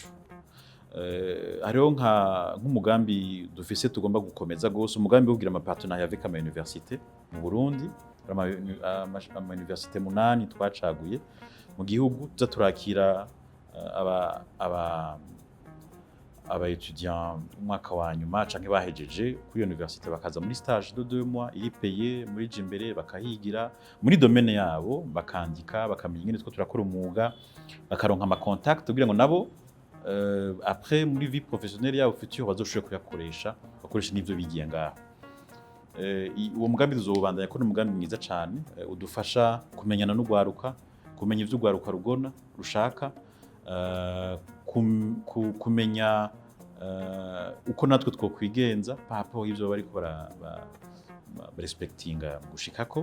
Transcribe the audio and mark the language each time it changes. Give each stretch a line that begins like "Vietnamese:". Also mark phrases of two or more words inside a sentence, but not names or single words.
Rundi: Hariho nk'umugambi dufise tugomba gukomeza gose, umugambi wo kugira amapartenaire avec ama université mu Burundi, ama université 8 twacaguye mu gihugu tuza turakira aba étudiants umwaka wa nyuma canke bahejeje kuri université bakaza muri
French: stage de 2 mois
Rundi: iri payé muri Jimbere bakahigira muri domaine yabo bakandika bakamenya ingene two turakora umwuga bakaronka ama contact kugira ngo nabo après muri
French: vie professionnelle
Rundi: yabo future bazoshobora kuyakoresha bakoresha n'ivyo bigiye ngaho. Uwo mugambi tuzobandanya ko n'umugambi mwiza cane udufasha kumenyana n'ugwaruka, kumenya ivyo ugwaruka rugona rushaka, kumenya uko natwe twokwigenza papo ivyo bariko respectinga gushikako.